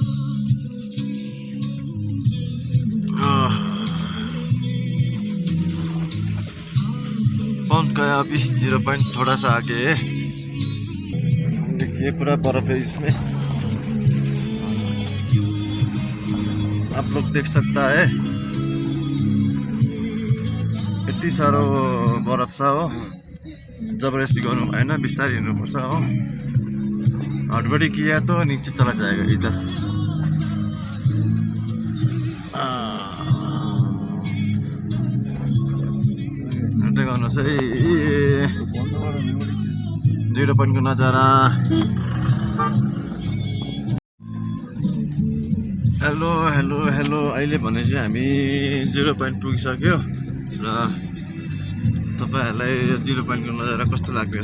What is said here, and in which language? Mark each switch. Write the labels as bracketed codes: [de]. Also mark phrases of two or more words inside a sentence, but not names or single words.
[hi] पहुंच गया अभी 0 पॉइंट थोड़ा सा आगे है देखिए पूरा बर्फ है इसमें आप लोग देख सकता है [ne] यति साह्रो बरफ छ हो जबरजस्ती गर्नु भएन बिस्तारै हिँड्नुपर्छ हो [hi] हडबडी किया तो नीचे चला जाएगा [ne] इधर हेर्दै गर्नुहोस् है 0 पॉइन्टको नजारा हेलो हेलो हेलो अहिले भने चाहिँ हामी 0 पॉइन्ट पुगिसक्यो र तपाईहरुलाई 0 पॉइन्टको नजारा कस्तो लाग्दैछ